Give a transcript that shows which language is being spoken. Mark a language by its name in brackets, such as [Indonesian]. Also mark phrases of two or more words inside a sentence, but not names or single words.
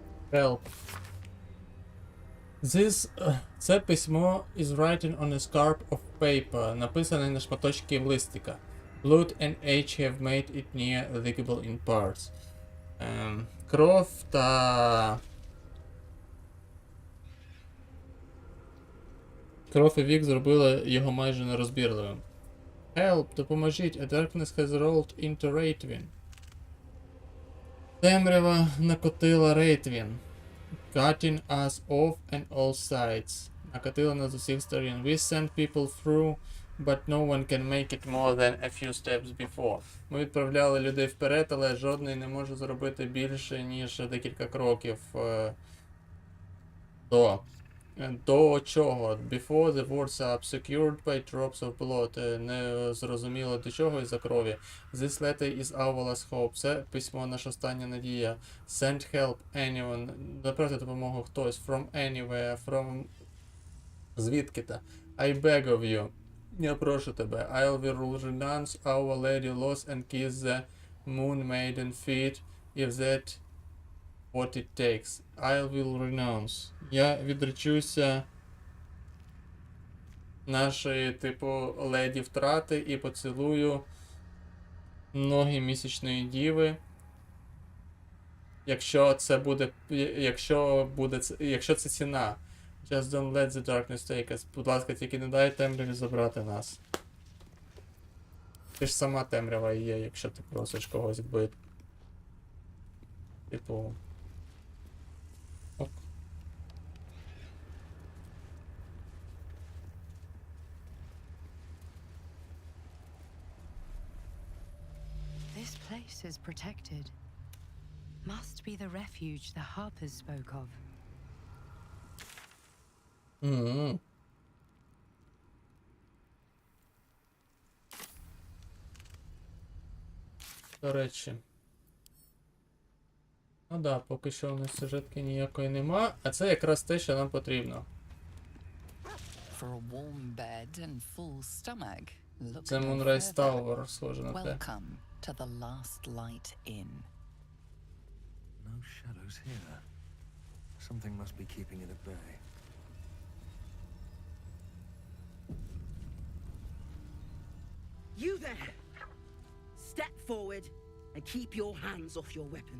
[English] Help. [Ukrainian] Це письмо [English] is written on a scrap of paper, [Ukrainian] написане на шматочки листика. [English] Blood and age have made it near legible in parts. [Ukrainian] Кров та... Кров і вік зробили його майже нерозбірливим. [English] Help, допоможіть, a darkness has rolled into Raitwin. [Ukrainian] Темрява накотила Рейтвін. [English] Cutting us off on all sides. [Ukrainian] Накотила нас з усіх сторін. [English] We send people through, but no one can make it more than a few steps before. [Ukrainian] Ми відправляли людей вперед, але жодний не може зробити більше, ніж декілька кроків до. До чого? [English] Before the words are obscured by drops of blood. [Ukrainian] Не зрозуміло до чого із-за крові. [English] This letter is our last hope. [Ukrainian] Це письмо наша остання надія. [English] Send help anyone. [Ukrainian] Направте допомогу хтось. [English] From anywhere. From... [Ukrainian] Звідки-то. [English] I beg of you. [Ukrainian] Я прошу тебе. [English] I will renounce our lady lost and kiss the moon maiden feet if that what it takes. I will renounce. [Ukrainian] Я відречуся нашої, типу, леді втрати і поцілую ноги місячної діви. Якщо це буде, якщо це ціна. [English] Just don't let the darkness take us. [Ukrainian] Будь ласка, тільки не дай темряві забрати нас. Ти ж сама темрява є, якщо ти просиш когось вбити. Типу... Ок. [English] This place is protected. Must be the refuge the harpers spoke of. [Ukrainian] До речі. Ну да, поки що у нас сюжетки ніякої нема, а це якраз те, що нам потрібно. [English] For a warm bed and full stomach. Look [Ukrainian] Це [English] no Moonrise further. Tower, [Ukrainian] схоже на те. [English] Welcome to the last light inn. No shadows here. Something must be keeping it at bay. You there! Step forward and keep your hands off your weapons.